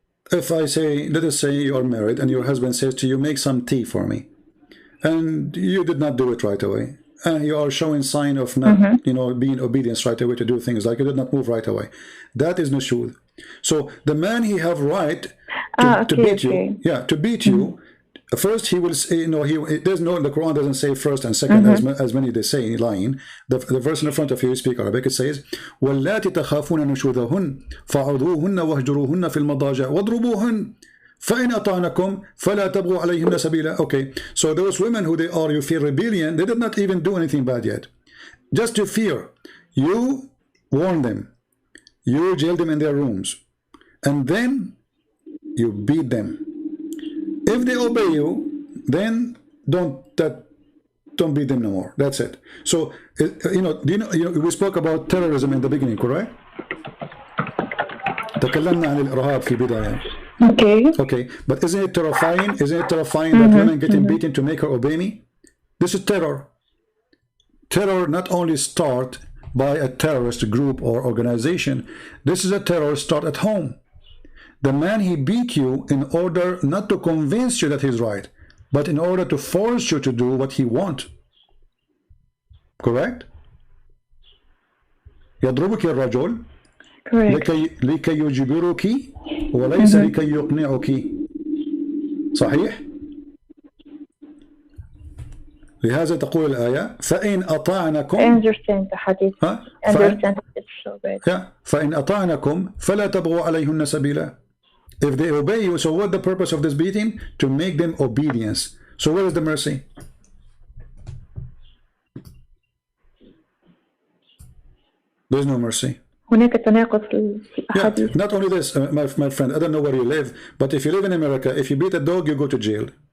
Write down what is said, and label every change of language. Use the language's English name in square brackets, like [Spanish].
[English] If I say, let us say you are married and your husband says to you, make some tea for me, and you did not do it right away, and you are showing sign of not, being obedient right away to do things, like you did not move right away, that is nushud. So the man he have right to beat you, to beat you. First he will say, there's no, the Quran doesn't say first and second as many they say lying. The verse in the front of you speak Arabic, it says [Arabic] وَاللَّاتِ تَخَافُونَ نُشُوذَهُنَّ فَعُذُوهُنَّ وَاهْجُرُوهُنَّ فِي الْمَضَاجِعِ وَاضْرُبُوهُنَّ فَإِنْ أَطَعْنَكُمْ فَلَا تَبْغُوا عَلَيْهِنَّ سَبِيلًا. [English] Okay, so those women who they are, you fear rebellion, they did not even do anything bad yet. Just to fear, you warn them, you jail them in their rooms, and then you beat them. If they obey you, then don't beat them no more. That's it. So we spoke about terrorism in the beginning, correct? [Arabic] تكلمنا عن الإرهاب في البداية. [English] Okay, but isn't it terrifying? Isn't it terrifying that women getting beaten to make her obey me? This is terror. Terror not only start by a terrorist group or organization. This is a terror start at home. The man he beat you in order not to convince you that he's right, but in order to force you to do what he wants. Correct? [Arabic] يضربك الرجل لكي يجبرك وليس لكي يقنعك. صحيح؟ لهذا تقول الآية فإن أطعنكم. [English] I understand the hadith. Understand it so bad. [Arabic] فإن أطعنكم فلا تبغوا عليهن سبيلا. [English] If they obey you, so what the purpose of this beating? To make them obedience. So where is the mercy? There's no mercy. [Arabic] هناك تناقض في الأحاديث. [English] Not only this, my friend, I don't know where you live, but if you live in America, if you beat a dog, you go to jail.